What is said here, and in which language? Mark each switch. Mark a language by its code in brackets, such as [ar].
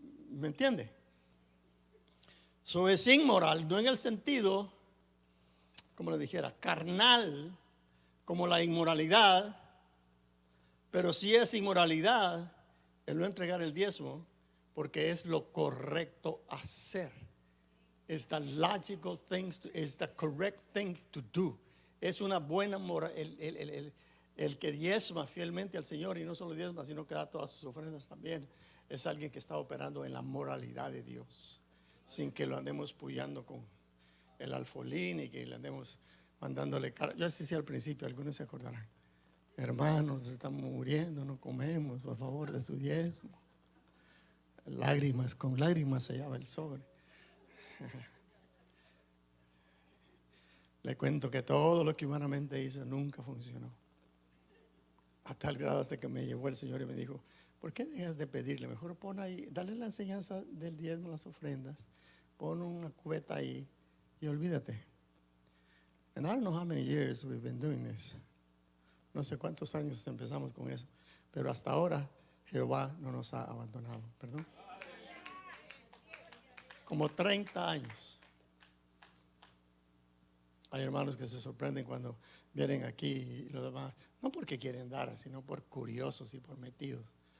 [es] ¿Me entiende? Eso es inmoral, no en el sentido, como le dijera, carnal, como la inmoralidad, pero sí es inmoralidad el no entregar el diezmo, porque es lo correcto hacer. [en] It's the logical thing, it's the correct thing to do. [es] Es una buena moral. El que diezma fielmente al Señor, y no solo diezma, sino que da todas sus ofrendas también, es alguien que está operando en la moralidad de Dios, sin que lo andemos puyando con el alfolín y que le andemos mandándole cara. Yo así decía al principio, algunos se acordarán. Hermanos, estamos muriendo, no comemos, por favor, de su diezmo. Lágrimas, con lágrimas se llama el sobre. Le cuento que todo lo que humanamente hice nunca funcionó. A tal grado hasta que me llevó el Señor y me dijo, ¿por qué dejas de pedirle? Mejor pon ahí, dale la enseñanza del diezmo, las ofrendas, pon una cubeta ahí y olvídate. [en] And I don't know how many years we've been doing this. [es] No sé cuántos años empezamos con eso, pero hasta ahora Jehová no nos ha abandonado. Perdón. Como 30 años. Hay hermanos que se sorprenden cuando vienen aquí y los demás, no porque quieren dar, sino por curiosos y por metidos.